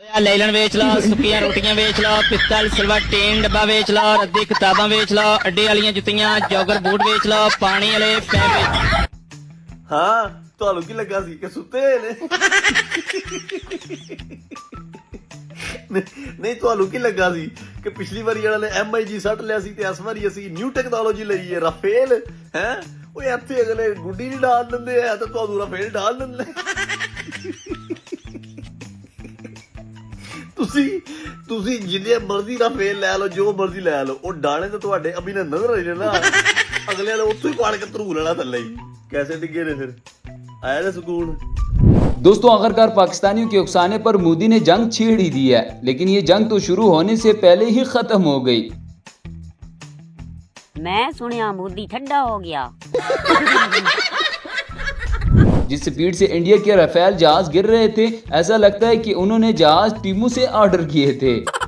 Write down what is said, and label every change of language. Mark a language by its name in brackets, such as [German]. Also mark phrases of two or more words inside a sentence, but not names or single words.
[Punjabi] ਲੇਲਣ ਵੇਚ ਲਓ, ਸੁੱਕੀਆਂ ਰੋਟੀਆਂ ਵੇਚ ਲਓ, ਪਿੱਤਲ [English] silver tin [Punjabi] ਡੱਬਾ ਵੇਚ ਲਓ, ਰੱਦੀ ਕਿਤਾਬਾਂ ਵੇਚ ਲਓ, ਅੱਡੇ ਵਾਲੀਆਂ ਜੁੱਤੀਆਂ [English] jogger boot [Punjabi] ਵੇਚ ਲਓ, ਪਾਣੀ ਵਾਲੇ ਪੈਪ। हाँ ਤੁਹਾਨੂੰ ਕੀ ਲੱਗਾ ਸੀ ਕਿ ਸੁੱਤੇ ਹੋਏ ਨੇ ਨਹੀਂ ਤੁਹਾਨੂੰ ਕੀ ਲੱਗਾ ਸੀ ਕਿ ਪਿਛਲੀ ਵਾਰੀ ਇਹਨਾਂ ਨੇ MIG ਸੱਟ ਲਿਆ ਸੀ ਤੇ ਇਸ ਵਾਰੀ ਅਸੀਂ [English] new technology [Punjabi] ਲਈ ਹੈ ਰਾਫੇਲ ਹੈ ਉਹ ਇੱਥੇ ਅਗਲੇ ਗੁੱਡੀ ਨਹੀਂ ਡਾਲ ਦਿੰਦੇ ਆ ਤੇ ਤੁਹਾਨੂੰ ਰਾਫੇਲ ਡਾਲ ਦਿੰਦੇ ਤੁਸੀਂ ਜਿੰਨੇ ਮਰਜ਼ੀ ਰਾਫੇਲ ਲੈ ਲਓ ਜੋ ਮਰਜ਼ੀ ਲੈ ਲਓ ਉਹ ਡਾਣੇ ਤਾਂ ਤੁਹਾਡੇ ਅਭਿਨੰਦਨ ਰਹੇ ਨੇ ਨਾ ਅਗਲੇ ਵਾਲੇ ਉੱਥੋਂ ਹੀ ਪਾੜ ਕੇ ਧਰੂ ਲੈਣਾ ਥੱਲੇ ਹੀ ਕੈਸੇ ਡਿੱਗੇ ਨੇ ਫਿਰ ਆਇਆ ਨਾ ਸੁਕੂਨ। [Hindi] दोस्तों आखिरकार पाकिस्तानियों के उकसाने पर मोदी ने जंग छेड़ ही दी है, लेकिन ये जंग तो शुरू होने से पहले ही खत्म हो गई। [Punjabi] ਮੈਂ ਸੁਣਿਆ ਮੋਦੀ ਠੰਡਾ ਹੋ ਗਿਆ [Hindi] जिस स्पीड से इंडिया के राफेल जहाज गिर रहे थे ऐसा लगता है कि उन्होंने जहाज टीमों से ऑर्डर किए थे।